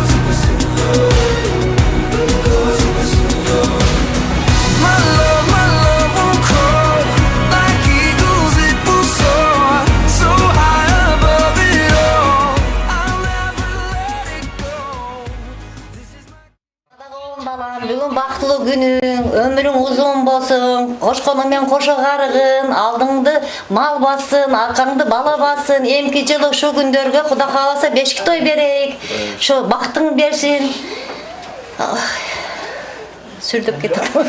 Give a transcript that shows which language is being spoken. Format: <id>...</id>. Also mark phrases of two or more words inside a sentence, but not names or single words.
<en>My love won't crawl. Like eagles it will soar, so high above it all. I'll never let it go. This is my</en> <ky>Balam, бүгүн бактылуу күнүң, өмүрүң узун болсун, кошкону менен кошо карыгын, алдыңды мал бассын, аркаңды бала бассын. Эмки жылы ушул күндөргө Кудай кааласа бешик той берейик. Ошо бактың берсин. Сүрдөп кетип.</ky>